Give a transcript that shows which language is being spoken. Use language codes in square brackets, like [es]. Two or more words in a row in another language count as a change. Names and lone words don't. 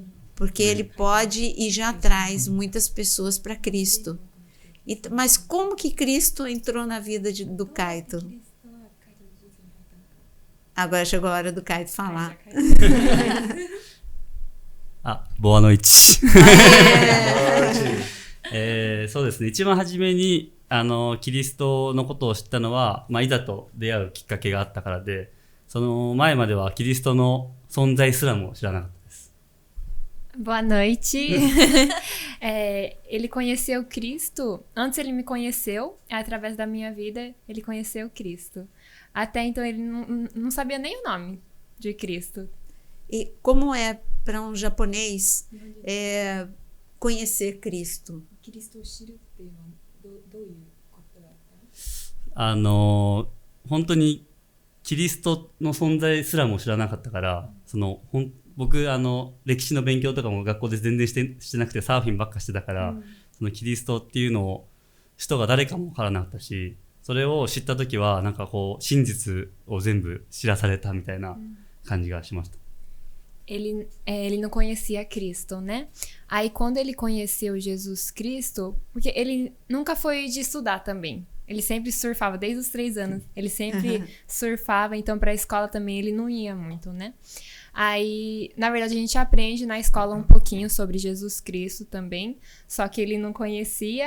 [pt] Porque ele pode e já traz muitas pessoas para Cristo. Mas como que Cristo entrou na vida do Kaito? Agora chegou a hora do Kaito falar. Boa noite. [ja] そうですね。一番初めにキリストのことを知ったのは、いざと出会うきっかけがあったからで、その前まではキリストの存在すらも知らなかったです。 [pt] Boa noite. Ele conheceu Cristo. Antes ele me conheceu, através da minha vida, ele conheceu Cristo. Até então ele não sabia nem o nome de Cristo. E como é para um japonês conhecer Cristo? [ja] キリストを知るっていうのはどういうことだった？本当にキリストの存在すらも知らなかったから、僕歴史の勉強とかも学校で全然してなくてサーフィンばっかしてたから、そのキリストっていうのを人が誰かも分からなかったし、それを知った時はなんかこう真実を全部知らされたみたいな感じがしました。 [pt] Ele não conhecia Cristo, né? Aí quando ele conheceu Jesus Cristo, porque ele nunca foi de estudar também. Ele sempre surfava, desde os 3 anos. Ele sempre surfava, então pra escola também ele não ia muito, né? Aí, na verdade, a gente aprende na escola um pouquinho sobre Jesus Cristo também, só que ele não conhecia.